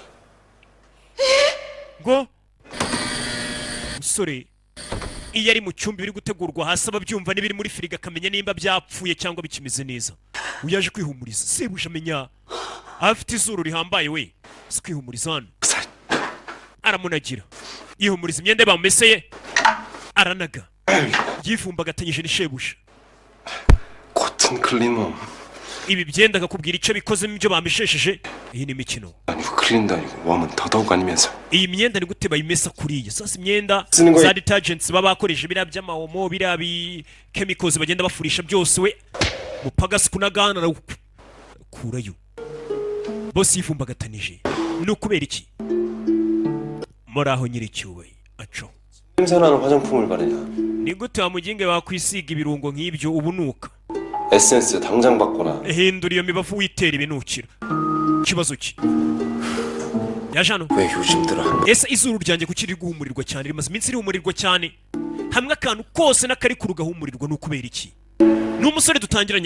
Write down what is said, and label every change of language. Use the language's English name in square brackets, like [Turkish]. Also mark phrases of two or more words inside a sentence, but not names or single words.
[Kinyarwanda] ngo umusore iyo ari mu cyumba biri gutegurwa hasi ababyumva n'ibiri muri firigo akamenya nimba byapfuye cyangwa bikimeze neza uyaje kwihumuriza sebuje amenya afite izuru rihambaye we si kwihumuriza hano aramunagira yihumuriza imyenda bamumeseye aranaga yifumbagatanyije n'ishebuje [Korean] 코튼 클리너 [Kinyarwanda] ibi byenda akakubwira icyo bikozemo ibyo bameshesheje iyi ni imikino [Korean] 아니고 클린도 아니고 웜은 더더욱 아니면서 [Kinyarwanda] iyi myenda ni gute bayimesa kuriya sasa imyenda [Korean] 쓰는 거에- [Kinyarwanda] za detergents baba bakoresha biriya by'amawomo biriya bi chemicals bagenda bafurisha byose we mupagasi kunagana kurayo bose yifumbagatanije ni ukubera iki muri aho nyiricyuwe aco [Korean] 냄새나는 화장품을 바르냐 [Kinyarwanda] ni gute wamuginge bakwisiga ibirungo nk'ibyo ubunuka [Korean] 에센스 당장 바꿔라 [Kinyarwanda] hindura iyo mibavu witera ibinukira kibazo ki yaje hano [Korean] 왜 요즘 들어 [Kinyarwanda] ese izuru ryanjye kuki riri guhumurirwa cyane rimaze iminsi rihumurirwa cyane hamwe akantu kose n'akari ku rugahumurirwa ni ukubera iki ni umusore dutangiranye